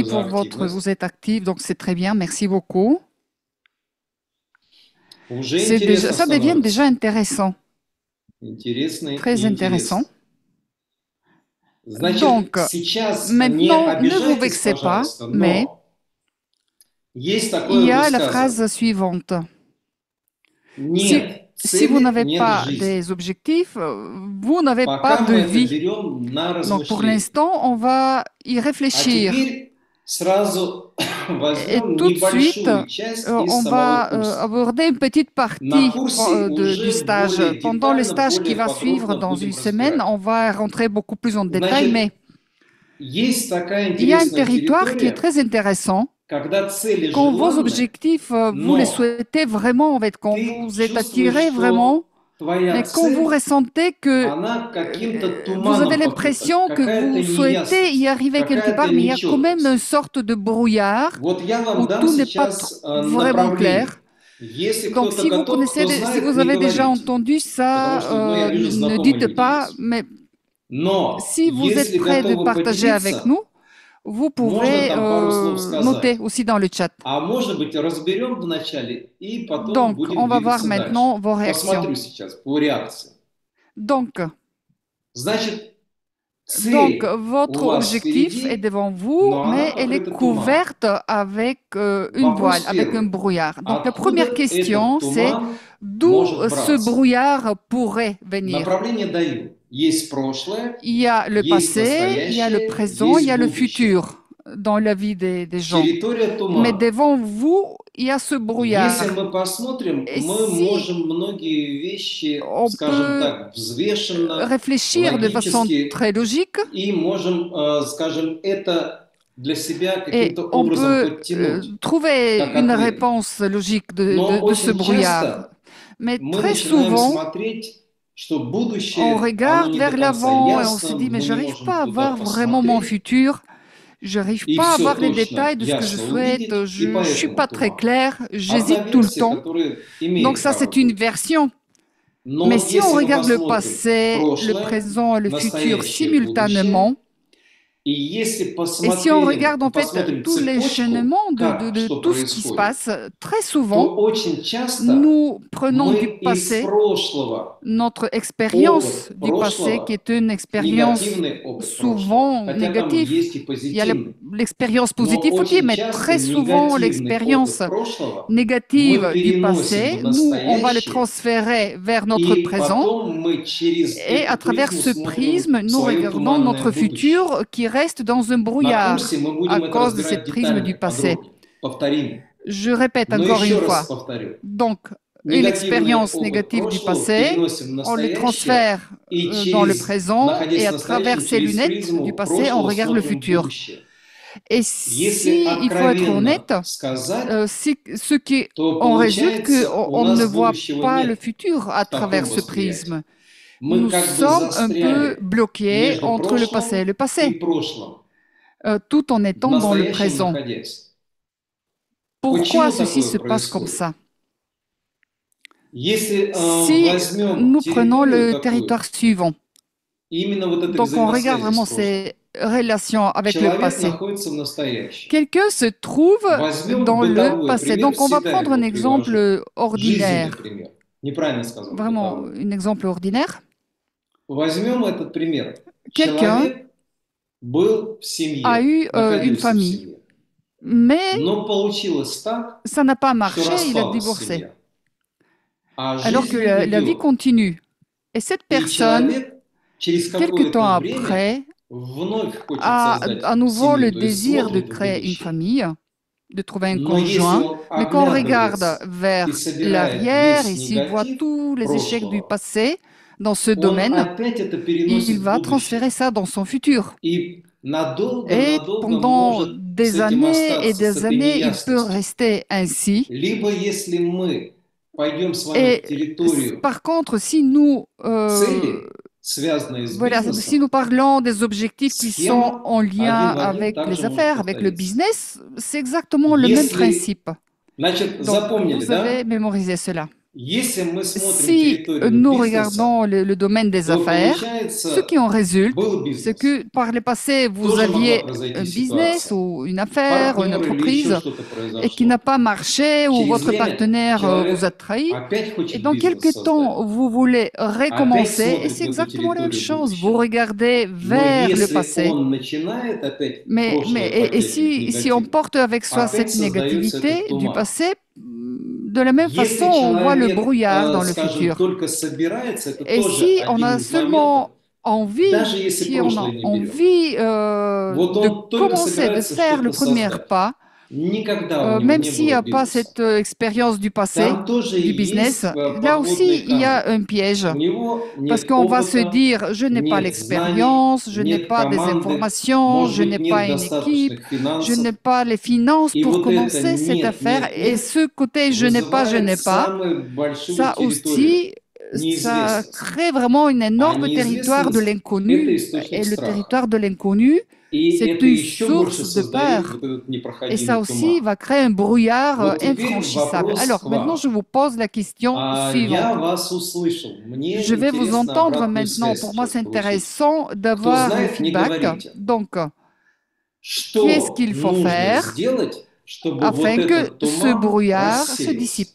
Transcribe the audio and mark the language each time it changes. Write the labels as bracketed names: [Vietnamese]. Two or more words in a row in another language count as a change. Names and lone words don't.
[Russian] спасибо за [French] pour votre... [Russian] активность. [French] Vous êtes actif, donc c'est très bien, merci beaucoup. [Russian] Уже [French] C'est déjà, [Russian] интересно [French] ça devient déjà [Russian] становится. [French] intéressant, [Russian] Интересно [French] très [Russian] и [French] intéressant. [Russian] интересно. Значит, [French] Donc, [Russian] сейчас не [French] maintenant, ne vous [Russian] обижайтесь, [French] vexez pas, [Russian] пожалуйста, [French] mais [Russian] но есть [French] il [Russian] такое [French] y a la [Russian] высказывание. [French] phrase suivante. [Russian] Нет [French] Si vous [Russian] цели, [French] n'avez [Russian] нет [French] pas [Russian] жизни. [French] des objectifs, vous n'avez pas [Russian] Пока [French] de [Russian] мы это [French] vie. [Russian] берем на [French] Donc, pour [Russian] размышление. [French] l'instant, on va y [Russian] А [French] réfléchir. [Russian] теперь сразу [French] Et [Russian] возьмем [French] tout de suite, [Russian] небольшую часть из [French] on [Russian] самого [French] va [Russian] курса. [French] aborder une petite [Russian] На [French] partie [Russian] курсе [French] du [Russian] уже [French] stage. [Russian] более [French] Pendant le [Russian] детально, [French] stage qui [Russian] более [French] va suivre [Russian] подробно [French] dans [Russian] будем [French] une semaine, [Russian] разбирать. [French] on va rentrer beaucoup plus en détail, mais [Russian] Значит, есть такая [French] il y a un [Russian] интересная [French] territoire qui est [Russian] территория, [French] très intéressant. [Russian] когда цели [French] Quand vos [Russian] желанны, [French] objectifs, vous les [Russian] но [French] souhaitez vraiment, en fait, quand [Russian] ты [French] vous êtes [Russian] чувствуешь, [French] attiré vraiment, [Russian] что твоя [French] mais quand vous [Russian] цель, [French] ressentez que [Russian] она каким-то [French] vous avez [Russian] туманом покрыта, [French] l'impression que [Russian] какая-то [French] vous souhaitez y [Russian] неясность, [French] arriver quelque [Russian] какая-то [French] part, mais il y a quand même [Russian] нечеткость. [French] une sorte de brouillard [Russian] Вот я [French] où [Russian] вам дам [French] tout n'est pas [Russian] сейчас [French] vraiment [Russian] направление. [French] clair. [Russian] Если [French] Donc, [Russian] кто-то [French] si vous [Russian] готов, [French] connaissez, [Russian] кто [French] si [Russian] знает, [French] vous [Russian] не [French] avez déjà [Russian] говорите. [French] entendu [Russian] Потому [French] ça, [Russian] что, ну, я вижу, [French] ne [Russian] знакомые [French] dites [Russian] люди [French] pas, [Russian] есть. [French] mais [Russian] Но [French] si vous êtes [Russian] если [French] prêt de [Russian] готовы [French] partager avec [Russian] поделиться, [French] nous, vous [Russian] можно [French] pouvez [Russian] там пару слов [French] noter [Russian] сказать. [French] aussi dans le chat. [Russian] А может быть, разберем вначале и потом [French] Donc, on [Russian] будем [French] va voir [Russian] двигаться дальше. [French] maintenant vos réactions. [Russian] Посмотрю сейчас по реакции. [French] Donc, [Russian] Значит, [French] donc, [Russian] цель у [French] votre [Russian] вас [French] objectif est [Russian] впереди, [French] devant vous, [Russian] но она [French] mais elle est [Russian] покрыта туманом. [French] couverte avec une voile, [Russian] Вопрос [French] avec un [Russian] первый. [French] brouillard. Donc, la [Russian] Откуда [French] première [Russian] этот [French] question, c'est [Russian] туман [French] d'où [Russian] может [French] ce [Russian] браться? [French] brouillard pourrait venir. [Russian] Направление даю. Есть прошлое, [French] Il y a le [Russian] есть [French] passé, il y a le [Russian] настоящее, [French] présent, il y [Russian] есть [French] a le [Russian] будущее. [French] futur dans la vie des gens. [Russian] Территория [French] Mais [Russian] тумана. [French] devant vous, il y a ce [Russian] Если [French] brouillard. [Russian] мы посмотрим, [French] Et [Russian] мы [French] si [Russian] можем многие вещи, [French] on [Russian] скажем [French] peut [Russian] так, взвешенно, [French] réfléchir de façon [Russian] логически, [French] très logique [Russian] и можем, скажем, это для себя [French] et [Russian] каким-то [French] on [Russian] образом [French] peut [Russian] подтянуть, [French] trouver [Russian] как [French] une [Russian] ответ. [French] réponse logique [Russian] Но [French] de ce [Russian] очень [French] brouillard. [Russian] часто [French] Mais [Russian] мы [French] très [Russian] начинаем [French] souvent, [Russian] смотреть, что [French] on [Russian] будущее, оно [French] regarde [Russian] не [French] vers [Russian] до конца [French] l'avant et on se [Russian] ясно, [French] dit, mais [Russian] мы [French] je [Russian] не [French] n'arrive [Russian] можем [French] pas à [Russian] туда [French] voir vraiment mon [Russian] посмотреть, [French] futur, je n'arrive [Russian] и [French] pas à [Russian] все [French] voir les [Russian] точно [French] détails de ce que je [Russian] ясно [French] souhaite, [Russian] увидеть, и [French] je ne suis [Russian] поэтому [French] pas très [Russian] туман. [French] clair, [Russian] Одна [French] j'hésite tout le [Russian] версия, [French] temps. [Russian] которая [French] Donc [Russian] имеет [French] ça, [Russian] право [French] c'est une [Russian] быть. [French] version. [Russian] Но [French] Mais [Russian] вот [French] si on [Russian] если мы [French] regarde le [Russian] посмотрим [French] passé, le [Russian] прошлое, [French] présent et le futur [Russian] настоящее, будущее, [French] simultanément, [Russian] и если [French] et si on [Russian] посмотрим, [French] regarde en fait [Russian] посмотрим [French] tout [Russian] цепочку, [French] l'enchaînement [Russian] как, [French] de [Russian] что [French] tout ce qui se [Russian] происходит, [French] passe, très [Russian] то [French] souvent, [Russian] очень часто [French] nous prenons du [Russian] мы из [French] passé [Russian] прошлого [French] notre expérience [Russian] опыт [French] du passé, qui [Russian] прошлого, [French] est une expérience [Russian] негативный опыт прошлого, [French] souvent [Russian] хотя там [French] négative. [Russian] есть и [French] Il y a [Russian] позитивный, [French] l'expérience [Russian] но [French] positive aussi, [Russian] очень [French] mais [Russian] часто [French] très souvent [Russian] негативный [French] l'expérience [Russian] опыт прошлого мы [French] négative du [Russian] переносим [French] passé, [Russian] в [French] nous, on va le [Russian] настоящее, [French] transférer vers notre [Russian] и [French] présent. [Russian] потом мы через [French] Et à [Russian] эту [French] travers [Russian] призму [French] ce [Russian] смотрим [French] prisme, nous [Russian] свое [French] regardons [Russian] туманное [French] notre [Russian] будущее. [French] futur qui reste dans un [Russian] На [French] brouillard [Russian] курсе мы [French] à [Russian] будем это [French] cause de [Russian] разбирать [French] cette prisme du [Russian] детально, [French] passé. [Russian] подробнее. Повторим. [French] Je répète [Russian] Но [French] encore une [Russian] еще раз [French] fois. [Russian] повторю. [French] Donc, une [Russian] Негативный [French] expérience [Russian] опыт [French] négative du [Russian] прошлого [French] passé, [Russian] переносим в [French] on le [Russian] настоящее, [French] transfère [Russian] и [French] dans le [Russian] через, [French] présent [Russian] находясь [French] et [Russian] в [French] à travers [Russian] настоящем, [French] ces [Russian] через [French] lunettes [Russian] призму [French] du passé, on [Russian] прошлого [French] regarde le [Russian] смотрим [French] futur. [Russian] будущее. [French] Et [Russian] Если [French] si il faut être honnête, [Russian] откровенно сказать, [French] ce qui [Russian] то [French] en résulte [Russian] получается, [French] qu'on [Russian] у [French] on ne [Russian] нас [French] voit [Russian] будущего [French] pas le [Russian] нет [French] futur à [Russian] в таком [French] travers ce [Russian] восприятии. [French] prisme. [Russian] Мы [French] Nous [Russian] как бы [French] sommes un peu [Russian] застряли [French] bloqués [Russian] между [French] entre le passé et [Russian] прошлым [French] le [Russian] и [French] passé, [Russian] прошлым, [French] tout en [Russian] в [French] étant dans le [Russian] настоящем [French] présent. [Russian] находясь. [French] Pourquoi [Russian] Почему [French] ceci [Russian] такое [French] se passe comme [Russian] происходит? [French] ça? [Russian] Если [French] Si [Russian] возьмем [French] nous prenons [Russian] территорию [French] le [Russian] такую, [French] territoire suivant, [Russian] именно вот этой [French] donc on regarde [Russian] взаимосвязи [French] vraiment [Russian] с прошлым, [French] ces relations avec le [Russian] человек [French] passé. [Russian] находится в настоящем. [French] Quelqu'un se trouve [Russian] Возьмем [French] dans le [Russian] бытовой [French] passé. [Russian] пример, [French] Donc on va [Russian] всегда [French] prendre un [Russian] его привожу. [French] exemple [Russian] Жизненный [French] ordinaire, [Russian] пример. Неправильно сказал, [French] vraiment [Russian] бытовой. [French] un exemple ordinaire. [Russian] Возьмем этот пример. [French] Quelqu'un [Russian] Человек был в [French] a [Russian] семье, [French] eu une [Russian] находился в [French] famille, [Russian] семье. [French] mais [Russian] Но получилось так, [French] ça n'a pas [Russian] что [French] marché, il a [Russian] распалась [French] divorcé, [Russian] семья. А [French] alors que [Russian] жизнь [French] la vie [Russian] идет. [French] continue. Et cette [Russian] И [French] personne, [Russian] человек через [French] quelque temps [Russian] какое-то время [French] après, [Russian] вновь хочет [French] a [Russian] создать [French] à nouveau [Russian] семью, [French] le [Russian] то есть [French] désir de [Russian] смотрит в [French] créer une [Russian] будущее. [French] famille, de trouver un [Russian] Но если [French] conjoint. [Russian] он [French] Mais quand on regarde [Russian] оглядывается [French] vers [Russian] и собирает [French] l'arrière et [Russian] весь [French] s'il voit [Russian] негатив [French] tous les échecs du [Russian] прошлого, [French] passé dans ce [Russian] он [French] domaine, [Russian] опять это переносит [French] il [Russian] в [French] va [Russian] будущее. [French] transférer ça dans son futur. [Russian] И [French] Et [Russian] надолго-надолго [French] pendant [Russian] может с [French] des [Russian] этим [French] années et [Russian] остаться, с [French] des [Russian] этой [French] années, il peut [Russian] неясностью. [French] rester ainsi. [Russian] Либо если мы пойдем с вами в [French] Et [Russian] территорию [French] par contre, si nous, [Russian] цели, связанные с [French] voilà, si [Russian] бизнесом, [French] nous parlons des objectifs qui sont [Russian] схема [French] en lien [Russian] один в один [French] avec [Russian] также [French] les [Russian] может [French] affaires, avec le [Russian] повториться. [French] business, c'est exactement le même [Russian] Если, [French] principe. [Russian] значит, [French] Donc, [Russian] запомнили, [French] vous avez [Russian] да? [French] mémorisé cela. [Russian] Если мы смотрим [French] Si [Russian] территорию [French] nous [Russian] бизнеса, [French] regardons le domaine des [Russian] то [French] affaires, ce qui [Russian] получается, [French] en résulte, [Russian] был [French] c'est [Russian] бизнес, [French] que par le passé, vous [Russian] тоже могла [French] aviez [Russian] произойти [French] un business [Russian] ситуация, [French] ou une affaire ou une [Russian] партнер или еще [French] entreprise [Russian] что-то [French] et qui n'a [Russian] произошло. [French] pas marché ou [Russian] Через [French] votre [Russian] время [French] partenaire vous a [Russian] человек [French] trahi. [Russian] опять [French] Et [Russian] хочет [French] dans [Russian] бизнес [French] quelques [Russian] создать, [French] temps, vous voulez [Russian] опять [French] recommencer et [Russian] смотрит [French] c'est [Russian] в эту [French] exactement la même [Russian] территорию [French] chose. Vous [Russian] будущего. [French] regardez [Russian] Но [French] vers le [Russian] если [French] passé. [Russian] он начинает опять [French] Mais, [Russian] прошлое [French] et [Russian] потягивать [French] si on [Russian] негативно, [French] porte avec soi [Russian] опять [French] cette [Russian] создается этот [French] négativité du [Russian] туман. [French] passé, de la même [Russian] Если [French] façon, on voit le [Russian] человек, [French] brouillard dans le [Russian] скажем, [French] futur. [Russian] только собирается, это [French] Et [Russian] тоже [French] si on [Russian] один [French] a [Russian] из моментов, [French] seulement envie, [Russian] даже если [French] si on a [Russian] прошлое не берем. [French] envie [Russian] Вот [French] de [Russian] он только [French] commencer, de [Russian] собирается [French] faire le [Russian] что-то [French] premier [Russian] создать. [French] pas, [Russian] Никогда у него [French] même [Russian] не [French] s'il n'y [Russian] было [French] a pas [Russian] бизнеса. [French] cette expérience du passé, [Russian] Там тоже [French] du business, [Russian] есть [French] là [Russian] подводный [French] aussi, il y a [Russian] камень. [French] un piège. [Russian] У него [French] Parce [Russian] нет [French] qu'on va se [Russian] опыта, [French] dire, je n'ai pas [Russian] нет знаний, [French] l'expérience, je n'ai [Russian] нет [French] pas des [Russian] команды, [French] informations, [Russian] может [French] je [Russian] быть, [French] n'ai [Russian] нет [French] pas une équipe, [Russian] достаточных [French] je n'ai [Russian] финансов. [French] pas les finances [Russian] И [French] pour [Russian] вот это [French] commencer cette [Russian] нет, [French] affaire. [Russian] нет, [French] Et [Russian] нет [French] ce côté je n'ai pas, je [Russian] вызывает [French] n'ai pas, [Russian] самую большую [French] ça [Russian] территорию [French] aussi, ça [Russian] неизвестности. [French] crée vraiment un [Russian] А [French] énorme territoire de [Russian] неизвестность – это [French] l'inconnu. [Russian] источник [French] Et le [Russian] страха. [French] territoire de l'inconnu, [Russian] И [French] C'est [Russian] это [French] une [Russian] еще больше [French] source de [Russian] создает [French] peur. [Russian] вот этот [French] Et ça [Russian] непроходимый [French] aussi [Russian] туман. [French] va créer un brouillard [Russian] Вот теперь [French] infranchissable. [Russian] вопрос к [French] Alors, maintenant, je [Russian] вам. [French] vous pose la question [Russian] Я [French] suivante. [Russian] вас услышал. Мне [French] Je vais vous [Russian] интересно [French] entendre [Russian] обратную [French] maintenant. [Russian] связь [French] Pour moi, [Russian] сейчас [French] c'est [Russian] получить. [French] intéressant [Russian] Кто [French] d'avoir le [Russian] знает, не [French] feedback. [Russian] говорите. [French] Donc, qu'est-ce [Russian] Что [French] qu'il faut [Russian] нужно [French] faire [Russian] сделать, чтобы вот [French] afin que [Russian] этот [French] ce [Russian] туман [French] brouillard se [Russian] рассеялся?